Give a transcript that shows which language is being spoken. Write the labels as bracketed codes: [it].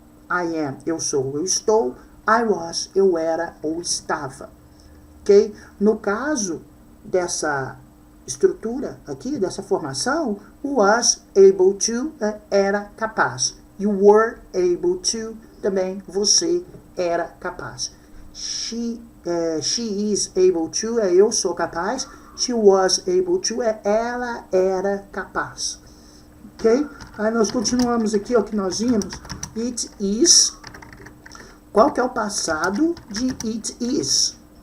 [en] I am, [pt] eu sou, eu estou. [en] I was, [pt] eu era ou estava. Ok? No caso dessa estrutura aqui, dessa formação, was able to era capaz. [en] You were able to, [pt] também você era capaz. [en] She is able to, [pt] eu sou capaz. [en] She was able to, [pt] ela era capaz. [en] Ok? [pt] Aí nós continuamos aqui, ó, que nós vimos. It is. Qual que é o passado de it is?